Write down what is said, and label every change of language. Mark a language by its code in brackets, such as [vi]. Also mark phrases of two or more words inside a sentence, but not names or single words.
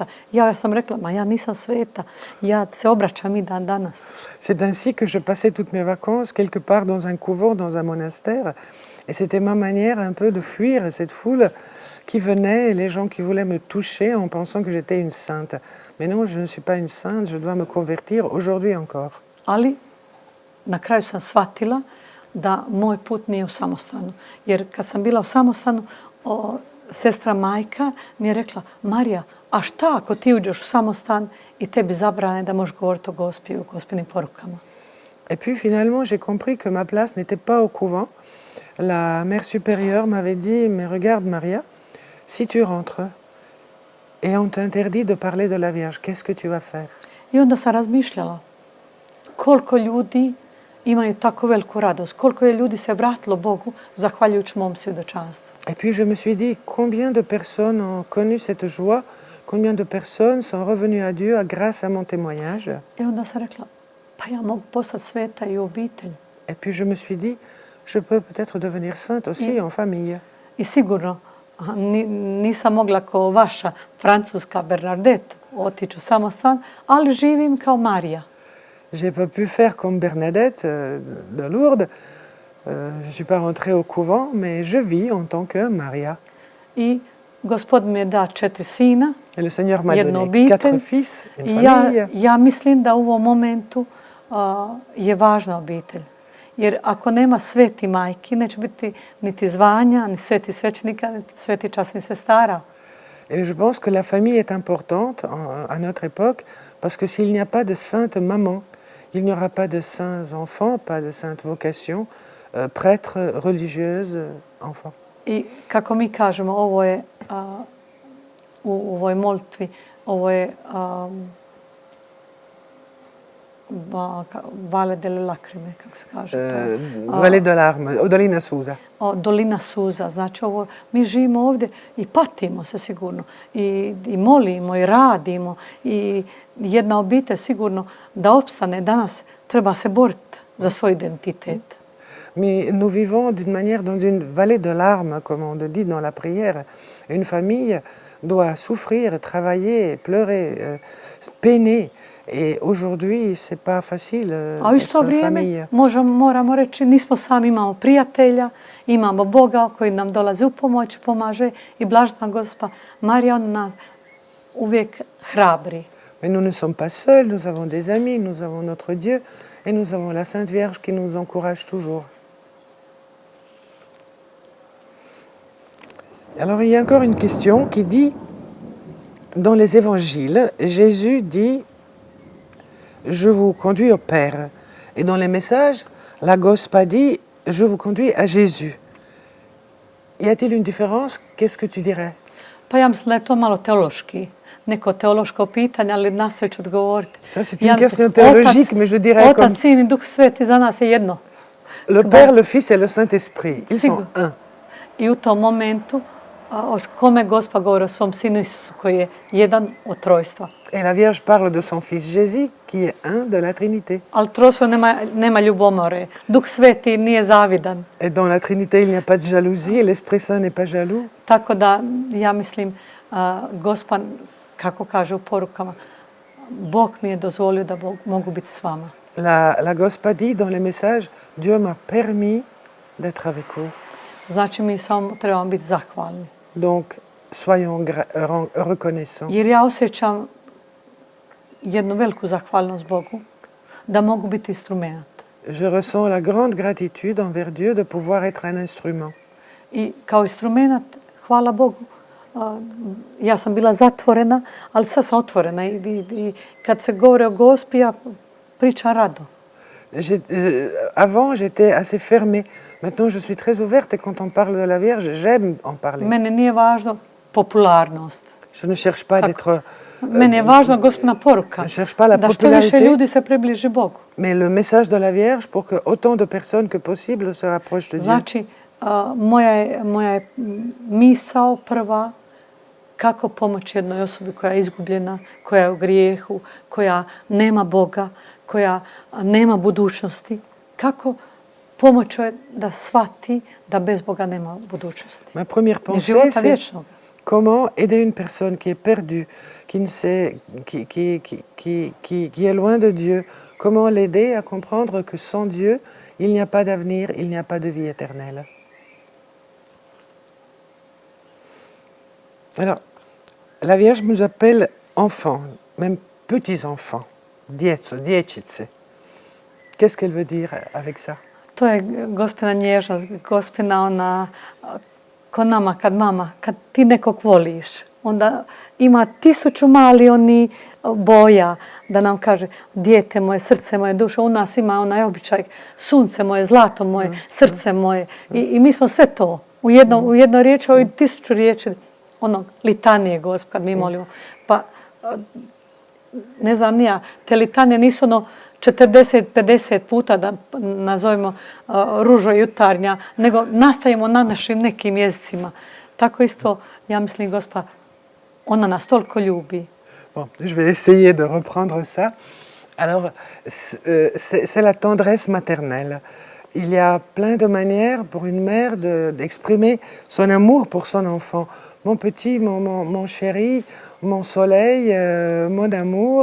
[hr] Ja sam rekla, ma ja nisam sveta, ja se obraćam i dan danas. [fr] C'est ainsi que je passais toutes mes vacances quelque part dans un couvent, dans un monastère, et c'était ma manière un peu de fuir cette foule qui venait et les gens qui voulaient me toucher en pensant que j'étais une sainte. Mais non, je ne suis pas une sainte, je dois me convertir aujourd'hui encore. [hr] Ali na kraju sam shvatila da moj put nije u samostanu. Jer kad sam bila u samostanu, sestra majka mi je rekla, Marija, a šta ako ti uđeš u samostan i tebi zabrane da možeš govoriti o Gospi i o Gospinim porukama? [fr] Et puis finalement, j'ai compris que ma place n'était pas au couvent. La mère supérieure m'avait dit, mais regarde Maria, si tu rentres et on t'interdit de parler de la Vierge, qu'est-ce que tu vas faire? [hr] I onda sam razmišljala koliko ljudi imaju tako veliku radost, koliko je ljudi se vratilo Bogu zahvaljujući mom svjedočanstvu. [fr] Et puis je me suis dit, combien de personnes ont connu cette joie, combien de personnes sont revenues à Dieu grâce à mon témoignage? [hr] I onda sam rekla, pa ja mogu postati sveta i u obitelji. [fr] Et puis je me suis dit, je peux peut-être devenir sainte aussi en famille. [hr] I sigurno nisam mogla kao vaša francuska Bernadette otići u samostan, ali živim kao Marija. [fr] J'ai pas pu faire comme Bernadette de Lourdes. Je suis pas rentrée au couvent, mais je vis en tant que Maria. [hr] I Gospod mi je da 4 sina, [fr] Et le Seigneur m'a [hr] jednu [fr] donné 4 [hr] obitelj. [fr] fils, une [hr] I [fr] famille. [hr] ja mislim da u ovom momentu je važna obitelj. Jer ako nema sveti majki, neće biti niti zvanja, ni sveti svećenika, niti sveti časni sestara. [fr] Et je pense que la famille est importante à notre époque, parce que s'il n'y a pas de sainte maman, il n'y aura pas de saints enfants, pas de sainte vocation, prêtres, religieuses, enfants. [hr] I kako mi kažemo, ovo je u ovoj molitvi, ovo je [it] Vale delle lacrime, [hr] kako se kaže. [fr] Vallée de larmes, [hr] Dolina Suza. Dolina suza. Znači, mi živimo ovdje i patimo se sigurno. I molimo i radimo. I jedna obitelj sigurno da opstane danas treba se boriti za svoj identitet. [fr] Nous vivons d'une manière dans une vallée de larmes, comme on le dit dans la prière. Une famille doit souffrir, travailler, pleurer, peiner. Et aujourd'hui, c'est pas facile [hr] A u isto vrijeme moramo reći, nismo sami, imamo prijatelja, imamo Boga koji nam dolazi u pomoć, pomaže i blažena Gospa Marija, on nas uvijek hrabri. [fr] Mais nous ne sommes pas seuls, nous avons des amis, nous avons notre Dieu et nous avons la Sainte Vierge qui nous encourage toujours. Alors il y a encore une question qui dit, dans les évangiles, Jésus dit « Je vous conduis au Père ». Et dans les messages, la Gospa dit « Je vous conduis à Jésus ». Y a-t-il une différence? Qu'est-ce que tu dirais? [hr] Pa ja mislim da je to malo teološki, neko teološko pitanje, ali nastavit ću odgovoriti. [fr] Ça, c'est une question théologique, mais je dirais comme... [hr] Otac, Sin i Duh Sveti za nas je jedno. [fr] Le Père, le Fils et le Saint-Esprit, ils sont un. [hr] I u tom momentu o kome Gospa govori o svom Sinu Isusu koji je jedan od trojstva. [fr] Et la Vierge parle de son Fils Jésus, qui est un de la Trinité. [hr] Ali trojstvo nema ljubomore. Duh Sveti nije zavidan. [fr] Et dans la Trinité, il n'y a pas de jalousie, l'Esprit Saint n'est pas jaloux. [hr] Tako da, ja mislim, Gospa, kako kaže u porukama, Bog mi je dozvolio da mogu biti s vama. [fr] La Gospa dit dans les messages, Dieu m'a permis d'être avec vous. [hr] Znači, mi samo trebamo biti zahvalni. [fr] Donc, soyons reconnaissants. [hr] Jer ja osjećam jednu veliku zahvalnost Bogu da mogu biti instrument. [fr] Je ressens la grande gratitude envers Dieu de pouvoir être un instrument. [hr] I kao instrument, hvala Bogu, ja sam bila zatvorena, ali sad sam otvorena i kad se govori o Gospi, ja pričam rado. [fr] Avant, j'étais assez fermée. Maintenant, je suis très ouverte et quand on parle de la Vierge, j'aime en parler. [hr] Mene nije važno popularnost. [fr] Je ne cherche pas d'être... [hr] Mene je važna Gospina poruka. [fr] Je ne cherche pas la [hr] da što više [fr] popularité. [hr] ljudi se približi Bogu. [fr] Mais le message de la Vierge pour que autant de personnes que possible se rapprochent de Dieu. [hr] Znači, moja je misao prva kako pomoći jednoj osobi koja je izgubljena, koja je u grijehu, koja nema Boga, koja nema budućnosti. Kako pomoći joj da shvati da bez Boga nema budućnosti. [fr] Ma première pensée, c'est comment aider une personne qui est perdue, qui est loin de Dieu. Comment l'aider à comprendre que sans Dieu, il n'y a pas d'avenir, il n'y a pas de vie éternelle. Alors, la Vierge nous appelle enfants, même petits-enfants, dječice. Qu'est-ce qu'elle veut dire avec ça? [hr] To je Gospina nježnost, Gospina ona, ko nama kad ti nekog voliš, onda ima 1000 mali oni boja da nam kaže dijete moje, srce moje, duša. U nas ima onaj običaj sunce moje, zlato moje, srce moje. I mi smo sve to u jednoj riječi, ovo 1000 riječi onog litanije Gosp kad mi molimo. Pa ne znam nija, te litanije nisu ono 40-50 puta da nazovemo ružo jutarnja, nego nastavimo na našim nekim jezicima. Tako isto, ja mislim, Gospa, ona nas toliko ljubi. [fr] Bon, je vais essayer de reprendre ça. Alors, c'est la tendresse maternelle. Il y a plein de manières pour une mère d'exprimer son amour pour son enfant. Mon petit, mon chéri, mon soleil, mon amour.